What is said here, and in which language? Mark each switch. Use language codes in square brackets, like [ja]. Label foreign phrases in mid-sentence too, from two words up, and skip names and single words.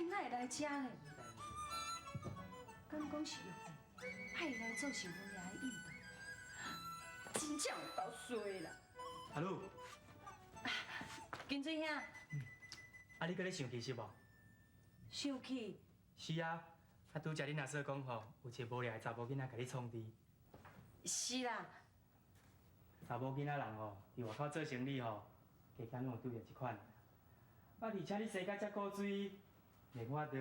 [nan] 来遮呢？敢讲是用派来做成我爷的应酬，真正有够衰啦！阿鲁，金水兄，啊你搁咧想其实无？生气？是啊，啊拄则恁阿嫂讲吼，有一个无良的查某囡仔甲你创治。是啦，查某囡仔人吼，伫外口做生意吼，加减拢有拄着即款。啊，而且你生甲遮古水，连我都